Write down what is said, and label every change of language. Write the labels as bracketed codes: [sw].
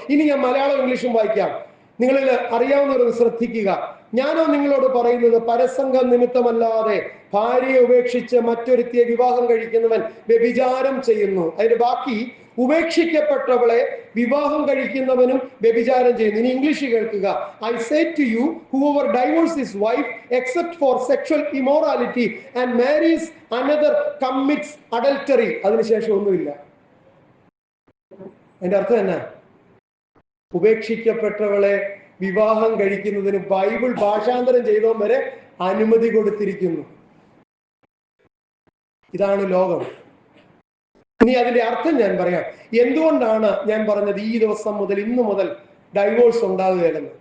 [ml] ഇനി ഞാൻ മലയാളം ഇംഗ്ലീഷും വായിക്കാം. നിങ്ങളിൽ അറിയാവുന്നവരൊന്ന് ശ്രദ്ധിക്കുക. ഞാനോ നിങ്ങളോട് പറയുന്നത്, പരസംഗ നിമിത്തമല്ലാതെ ഭാര്യയെ ഉപേക്ഷിച്ച് മറ്റൊരുത്തിയെ വിവാഹം കഴിക്കുന്നവൻ വ്യഭിചാരം ചെയ്യുന്നു. അതിന്റെ ബാക്കി, ഉപേക്ഷിക്കപ്പെട്ടവളെ വിവാഹം കഴിക്കുന്നവനും വ്യഭിചാരം ചെയ്യുന്നു. ഇനി ഇംഗ്ലീഷ് കേൾക്കുക. [en] I say to you, whoever divorces his wife except for sexual immorality and marries another commits adultery. [ml] അതിനുശേഷം ഒന്നുമില്ല. അതിന്റെ അർത്ഥം എന്നാ? ഉപേക്ഷിക്കപ്പെട്ടവളെ വിവാഹം കഴിക്കുന്നതിന് ബൈബിൾ ഭാഷാന്തരം ചെയ്തവൻ വരെ അനുമതി കൊടുത്തിരിക്കുന്നു. ഇതാണ് ലോകം. ഇനി അതിന്റെ അർത്ഥം ഞാൻ പറയാം. എന്തുകൊണ്ടാണ് ഞാൻ പറഞ്ഞത് ഈ ദിവസം മുതൽ, ഇന്നു മുതൽ ഡൈവോഴ്സ് ഉണ്ടാകുകയെന്ന്?